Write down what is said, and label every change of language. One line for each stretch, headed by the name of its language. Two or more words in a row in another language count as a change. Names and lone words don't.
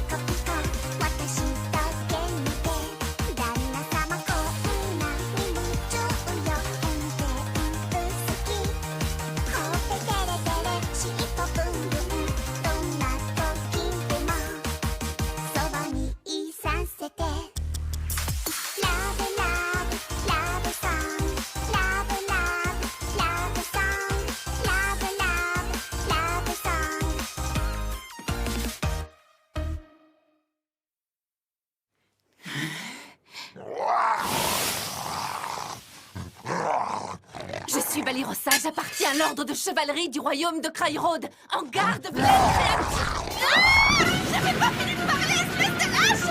Japanese: コピコ私だけ見て旦那様こんなに夢中よ運転好きほっぺテレテレ尻尾ブンブンどんな時でもそばにいさせてラブラブラブソングラブラブラブソングラブラブラブソング
French: Je suis Balirosa, j'appartiens à l'ordre de chevalerie du royaume de Cryroad. En garde, pleine créature. J'avais pas fini de parler, espèce de lâche.